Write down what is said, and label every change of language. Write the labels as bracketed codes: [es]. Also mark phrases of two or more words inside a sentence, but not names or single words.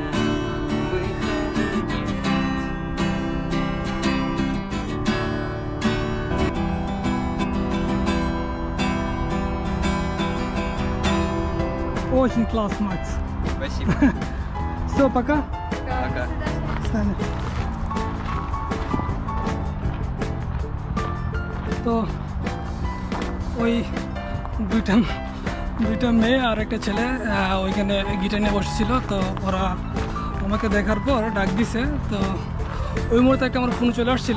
[ru] Выхода нет. Очень класс, Макс. Спасибо. Все, пока. Пока. Стали. [bn] তো ওই দুইটা মেয়ে আর একটা ছেলে ওইখানে গিটার নিয়ে বসেছিল। তো ওরা আমাকে দেখার পর ডাক দিছে। তো ওই মুহূর্তে একটা আমার ফোন চলে আসছিল।